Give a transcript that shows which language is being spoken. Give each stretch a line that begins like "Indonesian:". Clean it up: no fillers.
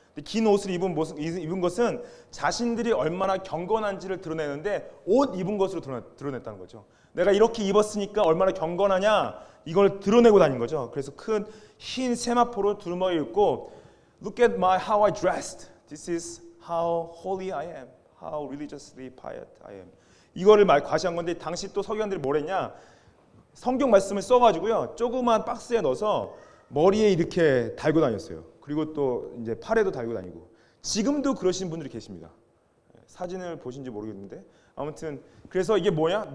Korean: 근데 긴 옷을 입은 것은 자신들이 얼마나 경건한지를 드러내는데 옷 입은 것으로 드러냈다는 거죠. 내가 이렇게 입었으니까 얼마나 경건하냐, 이걸 드러내고 다닌 거죠. 그래서 큰 흰 세마포로 두루마기 입고
English: Look at how I dressed. This is how holy I am. How religiously pious I am.
Korean: 이거를 과시한 건데, 당시 또 서기관들이 뭘 했냐? 성경 말씀을 써가지고요, 조그만 박스에 넣어서 머리에 이렇게 달고 다녔어요. 그리고 또 이제 팔에도 달고 다니고. 지금도 그러시는 분들이 계십니다. 사진을 보신지 모르겠는데 아무튼 그래서 이게 뭐냐?